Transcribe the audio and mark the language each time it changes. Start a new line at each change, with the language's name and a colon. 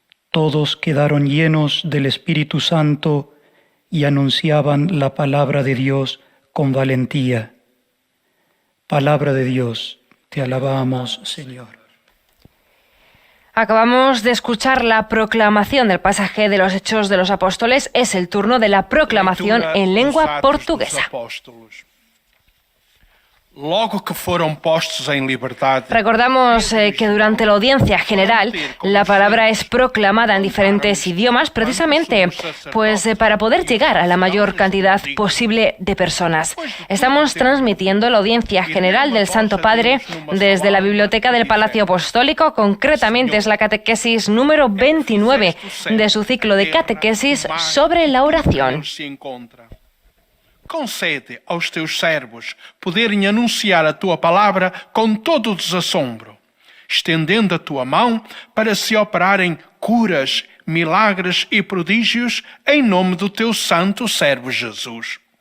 Spanish: Todos quedaron llenos del Espíritu Santo y anunciaban la palabra de Dios con valentía. Palabra de Dios, te alabamos, Señor. Acabamos de escuchar la proclamación del pasaje de los Hechos de los Apóstoles. Es el turno de la proclamación en lengua portuguesa.
Portuguese: Logo que foram postos em liberdade.
Spanish: Recordamos que durante la audiencia general la palabra es proclamada en diferentes idiomas precisamente para poder llegar a la mayor cantidad posible de personas. Estamos transmitiendo la audiencia general del Santo Padre desde la biblioteca del Palacio Apostólico. Concretamente es la catequesis número 29 de su ciclo de catequesis sobre la oración.
Portuguese: Concede aos teus servos poderem anunciar a tua palavra com todo o desassombro, estendendo a tua mão para se operarem curas, milagres e prodígios em nome do teu santo servo Jesus.